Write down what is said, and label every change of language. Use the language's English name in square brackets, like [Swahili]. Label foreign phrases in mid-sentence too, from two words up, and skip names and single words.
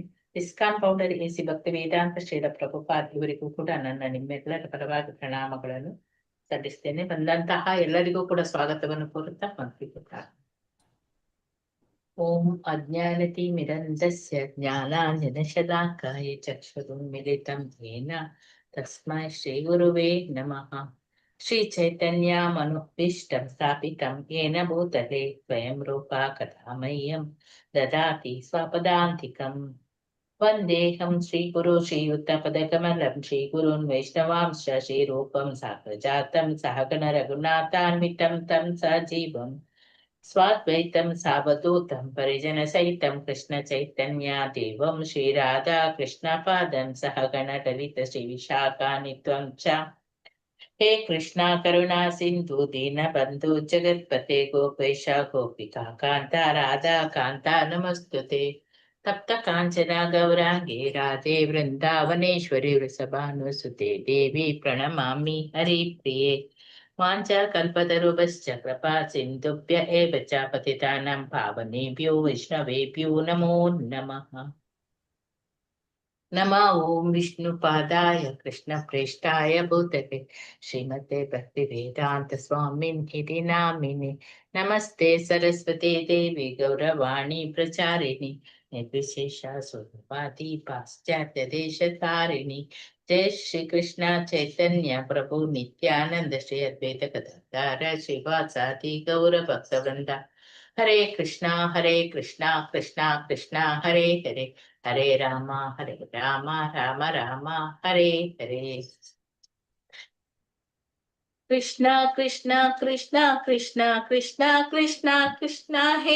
[Kannada] ಇಸ್ಕಾನ್ ಫೌಂಡರ್ ಎಸಿ ಭಕ್ತಿ ವೇದಾಂತ ಶ್ರೀಲ ಪ್ರಭುಪಾದ್ ಇವರಿಗೂ ಕೂಡ ನನ್ನ ನಿಮ್ಮೆಲ್ಲರ ಪರವಾಗಿ ಪ್ರಣಾಮಗಳನ್ನು ಸಲ್ಲಿಸ್ತೇನೆ. ಬಂದಂತಹ ಎಲ್ಲರಿಗೂ ಕೂಡ ಸ್ವಾಗತವನ್ನು ಕೋರುತ್ತಾ ಮಂತ್ರಿಸುತ್ತಾ [Sanskrit] ಓಂ ಅಜ್ಞಾನತಿಮಿರಂಧಸ್ಯ ಜ್ಞಾನಾಂಜನಶಲಾಕಾಯ ಚಕ್ಷುರುನ್ಮಿಲಿತಂ ಯೇನ ತಸ್ಮೈ ಶ್ರೀ ಗುರುವೇ ನಮಃ. ಶ್ರೀ ಚೈತನ್ಯಮನುಭೀಷ್ಟಂ ಸ್ಥಾಪಿತಂ ಯೇನ ಭೂತಲೆ ಸ್ವಯಂ ರೂಪಾ ಕಥಾ ಮಹ್ಯಂ ದದಾತಿ ಸ್ವಪದಾಂತಿಕಂ. ವಂದೇಹಂ ಶ್ರೀಗುರು ಶ್ರೀಯುತಪದಕಮಲಂ ಶ್ರೀಗುರುನ್ ವೈಷ್ಣವಾಂಶ ಶ್ರೀರೂಪಂ ಸಾಗ್ರಜಾತಂ ಸಹಗಣ ರಘುನಾಥಾನ್ವಿತಂ ತಂ ಸಜೀವಂ ಸ್ವಾದ್ವೈತಂ ಸಾವಧೂತಂ ಪರಿಜನ ಸಹಿತಂ ಕೃಷ್ಣ ಚೈತನ್ಯ ದೇವಂ ಶ್ರೀ ರಾಧಾ ಕೃಷ್ಣ ಪಾದಂ ಸಹಗಣ ಲಲಿತ ಶ್ರೀ ವಿಶಾಖಾನಿತ್ವಂ ಚ. ಹೇ ಕೃಷ್ಣ ಕರುಣಾ ಸಿಂಧು ದೀನ ಬಂಧು ಜಗತ್ಪತೆ ಗೋಪೇಶ ಗೋಪಿಕಾ ಕಾಂತ ರಾಧಾ ಕಾಂತ ನಮಸ್ತುತೆ. ತಪ್ತ ಕಾಂಚನ ಗೌರಾಂಗೇ ರಾಧೆ ವೃಂದಾವನೇಶ್ವರಿ ವೃಷಭಾನುಸುತೆ ದೇವಿ ಪ್ರಣಮಾಮಿ ಹರಿಪ್ರಿಯೆ. ವಾಂಚಾ ಕಲ್ಪತರುಭಶ್ಚ ಕೃಪಾ ಸಿಂಧುಭ್ಯ ಏವ ಚ ಪತಿತಾನಾಂ ಪಾವನೇಭ್ಯೋ ವೈಷ್ಣವೇಭ್ಯೋ ನಮೋ ನಮಃ. ನಮಃ ಓಂ ವಿಷ್ಣುಪಾದಾಯ ಕೃಷ್ಣ ಪ್ರೇಷ್ಠಾಯ ಭೂತಲೆ ಶ್ರೀಮತೆ ಭಕ್ತಿ ವೇದಾಂತ ಸ್ವಾಮಿನ್ ಇತಿ ನಾಮಿನಿ. ನಮಸ್ತೆ ಸರಸ್ವತಿ ದೇವಿ ಗೌರವಾಣಿ ಪ್ರಚಾರಿಣಿ ನಿರ್ವಿಶೇಷ ಸ್ವರೂಪಾದಿ ಪಾಶ್ಚಾತ್ಯ ದೇಶತಾರಿಣಿ. ಜಯ ಶ್ರೀ ಕೃಷ್ಣ ಚೈತನ್ಯ ಪ್ರಭು ನಿತ್ಯಾನಂದ ಶ್ರೀ ಅದ್ವೈತ ಗದಾಧರ ಶ್ರೀವಾಸಾದಿ ಗೌರ ಭಕ್ತ ವೃಂದ. ಹರೇ ಕೃಷ್ಣ ಕೃಷ್ಣ ಕೃಷ್ಣ ಹರೇ ಹರೇ ಹರೇ ರಾಮ ರಾಮ ರಾಮ ಹರೇ ಹರೇ. ಕೃಷ್ಣ ಕೃಷ್ಣ ಕೃಷ್ಣ ಕೃಷ್ಣ ಕೃಷ್ಣ ಕೃಷ್ಣ ಕೃಷ್ಣ ಹೇ